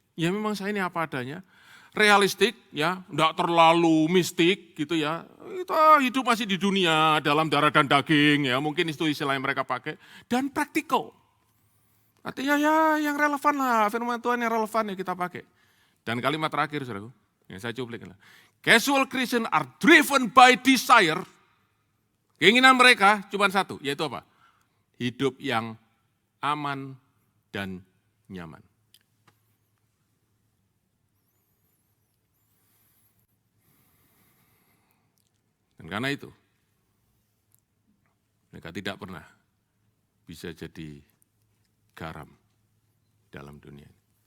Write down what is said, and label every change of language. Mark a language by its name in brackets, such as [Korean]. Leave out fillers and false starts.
[Indonesian] Ya memang saya ini apa adanya, realistik, ya, enggak terlalu mistik, gitu ya. Kita hidup masih di dunia dalam darah dan daging, ya, mungkin itu istilah yang mereka pakai, dan praktikal. Artinya ya yang relevan lah, firman Tuhan yang relevan ya kita pakai. Dan kalimat terakhir, saudaraku, yang saya cuplik. [English] Casual Christian are driven by desire. [Indonesian] Keinginan mereka cuma satu, yaitu apa? Hidup yang aman dan nyaman. Dan karena itu, mereka tidak pernah bisa jadi garam dalam dunia ini.